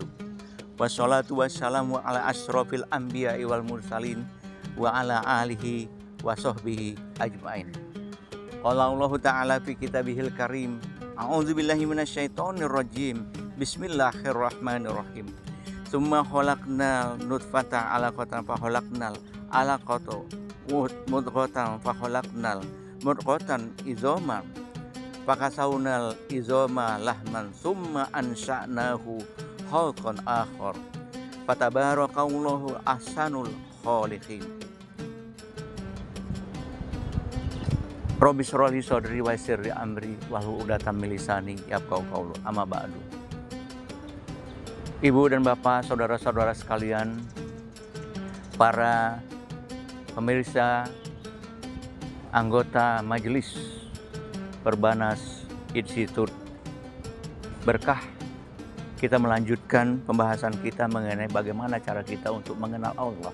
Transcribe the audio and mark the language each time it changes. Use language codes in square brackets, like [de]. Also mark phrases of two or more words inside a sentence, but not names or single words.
[ar] والصلاة والسلام على أشرف الأنبياء والمرسلين وعلى آله وصحبه أجمعين. قال الله تعالى في كتابه الكريم. أعوذ بالله من الشيطان الرجيم. بسم الله الرحمن الرحيم. ثم خلقنا النطفة علقة فخلقنا العلقة مضغة فخلقنا المضغة عظاما فكسونا العظام لحما ثم أنشأناه خلقا آخر فتبارك الله أحسن الخالقين. رب اشرح لي صدري ويسر لي أمري واحلل عقدة من لساني يفقهوا قولي. أما بعد. [id] Ibu dan bapak, saudara-saudara sekalian, para pemirsa, anggota majelis Perbanas Institut Berkah, kita melanjutkan pembahasan kita mengenai bagaimana cara kita untuk mengenal Allah.